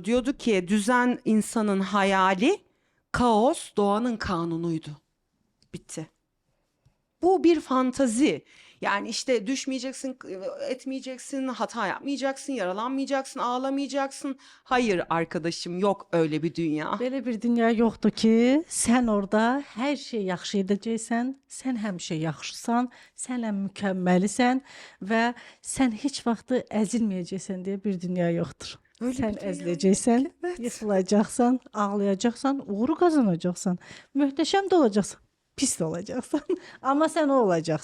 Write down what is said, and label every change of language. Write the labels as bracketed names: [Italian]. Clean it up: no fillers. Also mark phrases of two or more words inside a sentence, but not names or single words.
[Turkish] Diyordu ki düzen insanın hayali, kaos doğanın kanunuydu. Bitti. Bu bir fantazi. Yani işte düşmeyeceksin, etmeyeceksin, hata yapmayacaksın, yaralanmayacaksın, ağlamayacaksın. Hayır arkadaşım, yok öyle bir dünya. [Azerbaijani] Belə bir dünya yoxdur ki, sən orada hər şey yaxşı edəcəksən, sən həmişə yaxşısan, sən ən mükəmməlisən və sən heç vaxtı əzilməyəcəksən deyə bir dünya yoxdur. [Turkish] Öyle bir [Azerbaijani] Sən dünya əziləcəksən, [Turkish] yok, evet. [Azerbaijani] yıxılacaqsan, ağlayacaqsan, uğuru qazanacaqsan, möhtəşəm də olacaqsan, pis də olacaqsan, amma sən o olacaqsan.